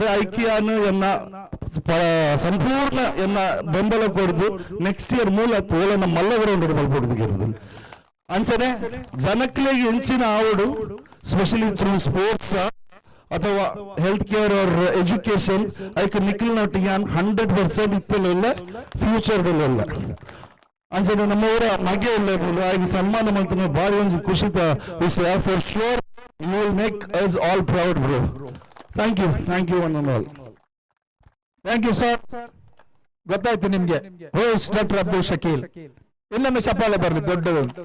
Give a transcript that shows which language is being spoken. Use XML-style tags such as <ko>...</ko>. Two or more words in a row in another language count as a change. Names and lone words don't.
<tcy>ಐಕ್ಯಾನು ಎನ್ನ ಸಂಪೂರ್ಣ ಎನ್ನ ಬೆಂಬಲ ಕೊಡುದು</tcy> <en>next year</en> <tcy>ಮೂಲ ಓಲನ್ನ ಮಲ್ಲ ಗ್ರೌಂಡ್ ಬಲ್ಪೊಡುದು ಅಂಚನೆ ಜನಕ್ಲೆಗೆ ಹೆಂಚಿನ ಆವಡು</tcy> <en>specially through sports</en> <tcy>ಅಥವಾ</tcy> <en>health care or education</en> <tcy>ಐಕ್ ನಿಖಿಲ್ನೊಟ್ಟಿಗೆ 100% ಇತ್ತಲಿಲ್ಲ ಫ್ಯೂಚರ್ದಲ್ಲ ಅಂಚನೆ ನಮ್ಮ ಊರ ಮಗೆ ಇಲ್ಲ ಆಗಿ ಸನ್ಮಾನ ಮಾಡ್ತಾನೆ ಭಾರಿ ಒಂದು ಖುಷಿತ ವಿಷಯ.</tcy> <en>For sure you will make us all proud bro. Thank you one and all. Thank you sir.</en> <kn>ಗೊತ್ತಾಯ್ತು ನಿಮ್ಗೆ</kn> <en>who is Doctor Abdul Shakeel.</en> <kn>ಇನ್ನೊಮ್ಮೆ ಚಪ್ಪಾಳೆ ಬರಲಿ ದೊಡ್ಡದು.</kn>